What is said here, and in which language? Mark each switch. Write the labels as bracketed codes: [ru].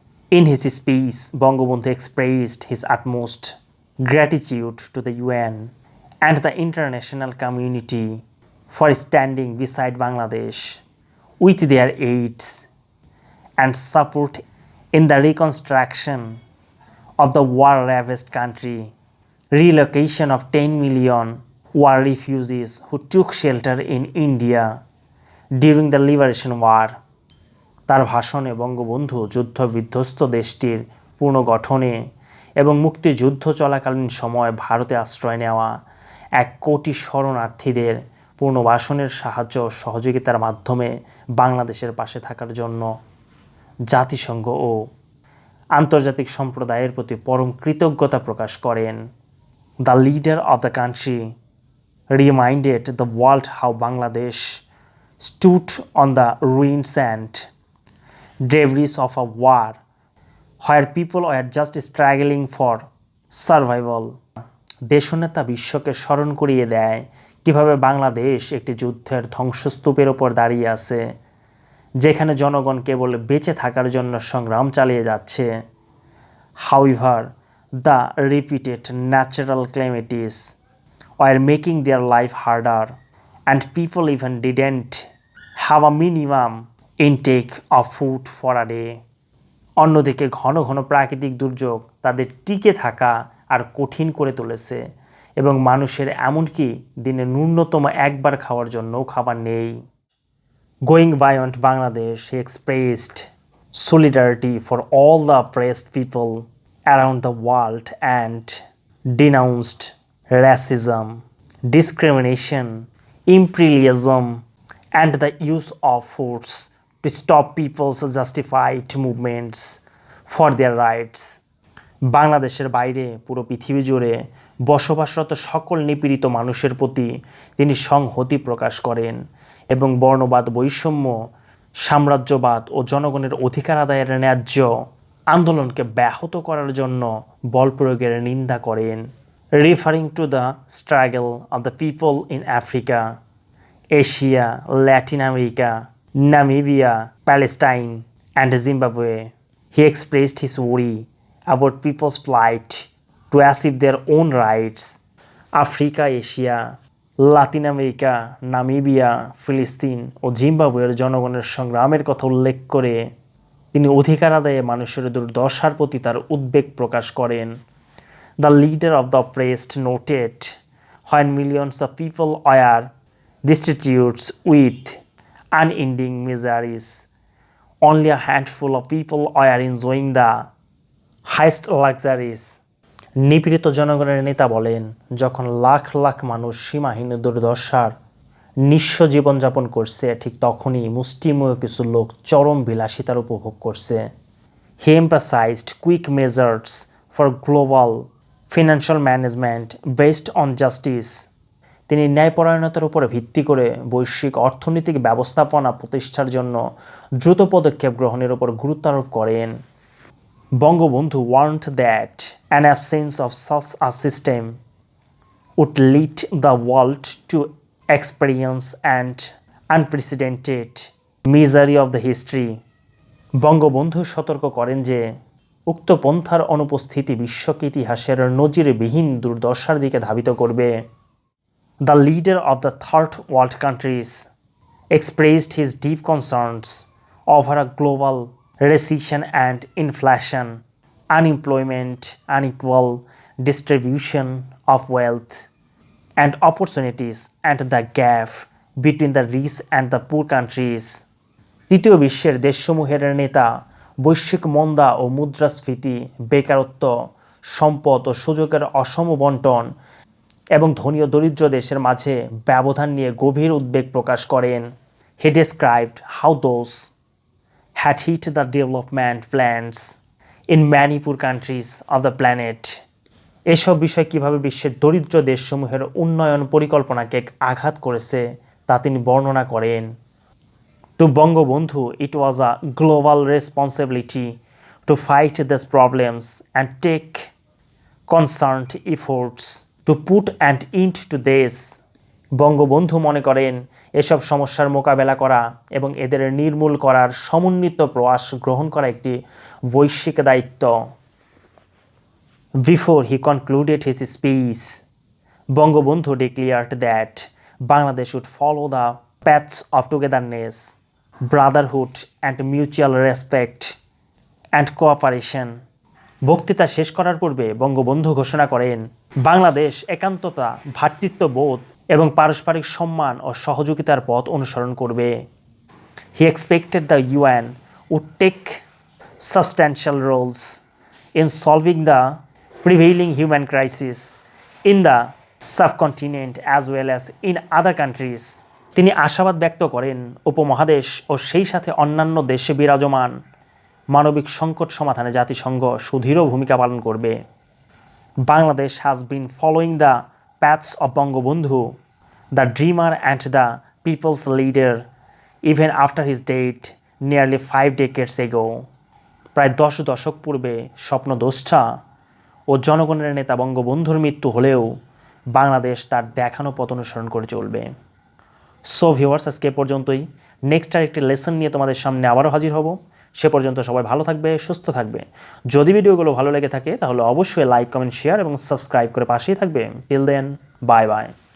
[en] In his speech, Bangabandhu expressed his utmost gratitude to the UN and the international community for standing beside Bangladesh with their aids and support in the reconstruction of the war-ravaged country, relocation of 10 million war refugees who took shelter in India during the Liberation War. [bn] তার ভাষণে বঙ্গবন্ধু যুদ্ধবিধ্বস্ত দেশটির পুনর্গঠনে এবং মুক্তিযুদ্ধ চলাকালীন সময় ভারতে আশ্রয় নেওয়া 1 কোটি শরণার্থীদের পুনর্বাসনের সাহায্য ও সহযোগিতার মাধ্যমে বাংলাদেশের পাশে থাকার জন্য জাতিসংঘ ও আন্তর্জাতিক সম্প্রদায়ের প্রতি পরম কৃতজ্ঞতা প্রকাশ করেন। [en] The leader of the country reminded the world how Bangladesh stood on the ruins and debris of a war where people were just struggling for survival. [bn] দেশনেতা বিশ্বকে স্মরণ করিয়ে দেয় কিভাবে বাংলাদেশ একটি যুদ্ধের ধ্বংসস্তূপের ওপর দাঁড়িয়ে আছে, যেখানে জনগণ কেবল বেঁচে থাকার জন্য সংগ্রাম চালিয়ে যাচ্ছে। [en] However, the repeated natural calamities were making their life harder and people even didn't have a minimum intake of food for a day. [bn] অন্যদিকে ঘন ঘন প্রাকৃতিক দুর্যোগ তাদের টিকে থাকা আর কঠিন করে তুলেছে এবং মানুষের এমনকি দিনে ন্যূনতম একবার খাওয়ার জন্যও খাবার নেই। [en] Going beyond Bangladesh, he expressed solidarity for all the oppressed people around the world and denounced racism, discrimination, imperialism, and the use of force to stop people's justified movements for their rights. [bn] বাংলাদেশের বাইরে পুরো পৃথিবী জুড়ে বসবাসরত সকল নিপীড়িত মানুষের প্রতি তিনি সংহতি প্রকাশ করেন এবং বর্ণবাদ, বৈষম্য, সাম্রাজ্যবাদ ও জনগণের অধিকার আদায়ের ন্যায্য আন্দোলনকে ব্যাহত করার জন্য বল প্রয়োগের নিন্দা করেন। [en] Referring to the struggle of the people in Africa, Asia, Latin America, Namibia, Palestine, and Zimbabwe, he expressed his worry about people's plight to achieve their own rights. [bn] Africa, Asia, Latin America, Namibia, ফিলিস্তিন ও জিম্বাবুয়ের জনগণের সংগ্রামের কথা উল্লেখ করে তিনি অধিকার আদায়ে মানুষের দুর্দশার প্রতি তার উদ্বেগ প্রকাশ করেন। [en] The leader of the oppressed noted when millions of people were destitute with unending miseries, only a handful of people are enjoying the highest luxuries. [bn] নিপীড়িত জনগণের নেতা বলেন, যখন লাখ লাখ মানুষ সীমাহীন দুর্দশার নিঃস্ব জীবনযাপন করছে, ঠিক তখনই মুষ্টিমেয় কিছু লোক চরম বিলাসিতার উপভোগ করছে। [en] He emphasized quick measures for global financial management based on justice. [bn] তিনি ন্যায়পরায়ণতার উপরে ভিত্তি করে বৈশ্বিক অর্থনৈতিক ব্যবস্থাপনা প্রতিষ্ঠার জন্য দ্রুত পদক্ষেপ গ্রহণের উপর গুরুত্ব আরোপ করেন। [en] Bangabandhu warned that an absence of such a system would lead the world to experience an unprecedented misery of the history. [bn] Bangabandhu সতর্ক করেন যে উক্ত পন্থার অনুপস্থিতি বিশ্বকে ইতিহাসের নজিরবিহীন দুর্দশার দিকে ধাবিত করবে। [en] The leader of the third world countries expressed his deep concerns over a global recession and inflation, unemployment, unequal distribution of wealth and opportunities, and the gap between the rich and the poor countries. [bn] তৃতীয় বিশ্বের দেশসমূহের নেতা বৈশ্বিক মন্দা ও মুদ্রাস্ফীতি, বেকারত্ব, সম্পদ ও সুযোগের অসম বণ্টন এবং ধনী ও দরিদ্র দেশের মাঝে ব্যবধান নিয়ে গভীর উদ্বেগ প্রকাশ করেন। [en] He described how those had hit the development plans in many poor countries of the planet. [bn] এসব বিষয় কিভাবে বিশ্বের দরিদ্র দেশসমূহের উন্নয়ন পরিকল্পনাকে আঘাত করেছে তা তিনি বর্ণনা করেন। [en] To Bangabandhu, it was a global responsibility to fight these problems and take concerned efforts to put an end to this. [bn] Bangabandhu মনে করেন এসব সমস্যার মোকাবেলা করা এবং এদের নির্মূল করার সমন্বিত প্রয়াস গ্রহণ করা একটি বৈশ্বিক দায়িত্ব। [en] Before he concluded his speech, Bangabandhu declared that Bangladesh would follow the paths of togetherness, brotherhood and mutual respect and cooperation. [bn] বক্তৃতা শেষ করার পূর্বে বঙ্গবন্ধু ঘোষণা করেন বাংলাদেশ একান্ততা, ভ্রাতৃত্ববোধ এবং পারস্পরিক সম্মান ও সহযোগিতার পথ অনুসরণ করবে। [en] He expected the UN would take substantial roles in solving the prevailing human crisis in the subcontinent as well as in other countries. [bn] তিনি আশাবাদ ব্যক্ত করেন উপমহাদেশ ও সেই সাথে অন্যান্য দেশে বিরাজমান মানবিক সংকট সমাধানে জাতিসংঘ সুদৃঢ় ভূমিকা পালন করবে। [en] Bangladesh has been following the paths of Bangabandhu, the dreamer and the people's leader, even after his death nearly 5 decades ago. [bn] প্রায় 10 দশক পূর্বে স্বপ্নদ্রষ্টা ও জনগণের নেতা বঙ্গবন্ধুর মৃত্যু হলেও বাংলাদেশ তার দেখানো পথ অনুসরণ করে চলবে। সো ভিউয়ার্স, আজকে পর্যন্তই। নেক্সট আরেকটি লেসন নিয়ে তোমাদের সামনে আবারও হাজির হব। সে পর্যন্ত সবাই ভালো থাকবে, সুস্থ থাকবে। যদি ভিডিওগুলো ভালো লেগে থাকে তাহলে অবশ্যই লাইক, কমেন্ট, শেয়ার এবং সাবস্ক্রাইব করে পাশেই থাকবে। [en] Till then, bye bye.